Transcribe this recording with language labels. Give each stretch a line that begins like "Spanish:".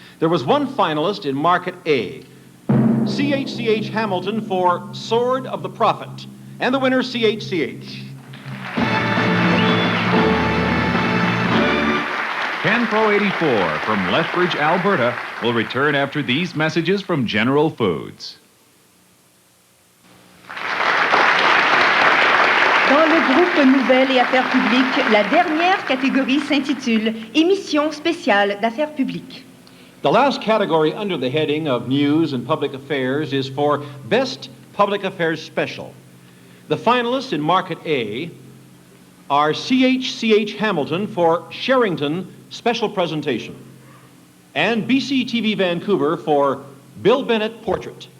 English: There was one finalist in Market A, CHCH Hamilton for Sword of the Prophet, and the winner, CHCH. CanPro 84 from Lethbridge, Alberta, will return after these messages from General Foods.
French: Dans le groupe Nouvelles et Affaires publiques, la dernière catégorie s'intitule Émission spéciale d'affaires publiques.
English: The last category under the heading of News and Public Affairs is for Best Public Affairs Special. The finalists in Market A are CHCH Hamilton for Sherrington Special Presentation and BCTV Vancouver for Bill Bennett Portrait.